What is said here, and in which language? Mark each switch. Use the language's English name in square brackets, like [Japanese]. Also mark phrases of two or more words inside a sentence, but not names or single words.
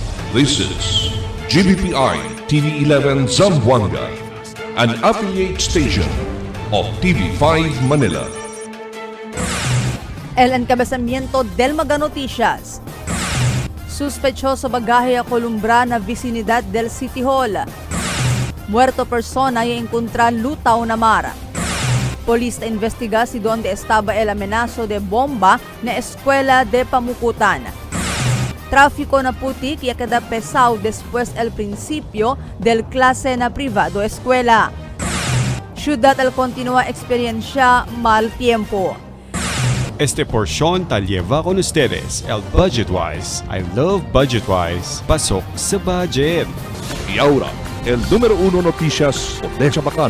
[English] This is GBPI TV11 Zamboanga, an affiliate station of TV5 Manila. [Chavacano] El encabezamiento del Maga Noticias. Sospechoso bagahe a Columbra na vicinidad del City Hall. Muerto persona y encontrar lutaw na mar. Polis na investiga si donde estaba el amenazo de bomba na eskwela de Pamukutan. Tráfico na putik y queda pesado después el principio del clase na privado eskwela. Ciudad el continua experiencia mal tiempo. Este porción tal lleva con ustedes el Budgetwise. [English] I love Budgetwise. [Filipino] Pasok sa budget. [Chavacano] Y ahora, el número 1 noticias de Chabacano.